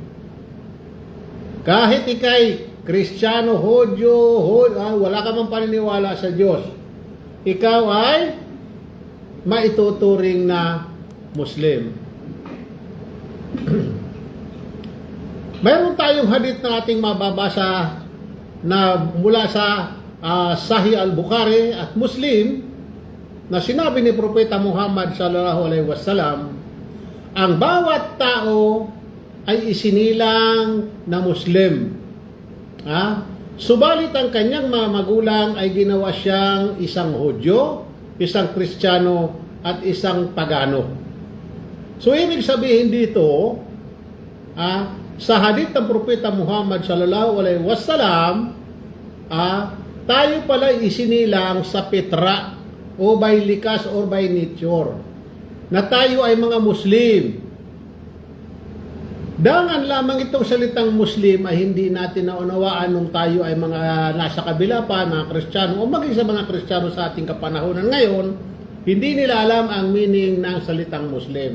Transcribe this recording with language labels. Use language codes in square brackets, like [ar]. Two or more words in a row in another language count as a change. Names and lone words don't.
[tl] Kahit ikay Kristiyano, Hodyo, wala ka mang paniniwala sa Diyos, ikaw ay maituturing na Muslim. Mayroon tayong hadith na ating mababasa na mula sa Sahih al-Bukhari at Muslim na sinabi ni Propeta Muhammad [ar] صلى الله عليه وسلم, [tl] ang bawat tao ay isinilang na Muslim. Subalit ang kanyang mga magulang ay ginawa siyang isang Hudyo, isang Kristiyano, at isang Pagano. So ibig sabihin dito, sa hadith ng Propeta Muhammad [ar] صلى الله عليه وسلم, [tl] tayo pala isinilang sa pitra o by likas [en] or by nature [tl] na tayo ay mga Muslim. Dangan lamang itong salitang Muslim ay hindi natin naunawaan nung tayo ay mga nasa kabila pa, mga Kristiyano, o maging sa mga Kristiyano sa ating kapanahonan ngayon, hindi nila alam ang meaning ng salitang Muslim.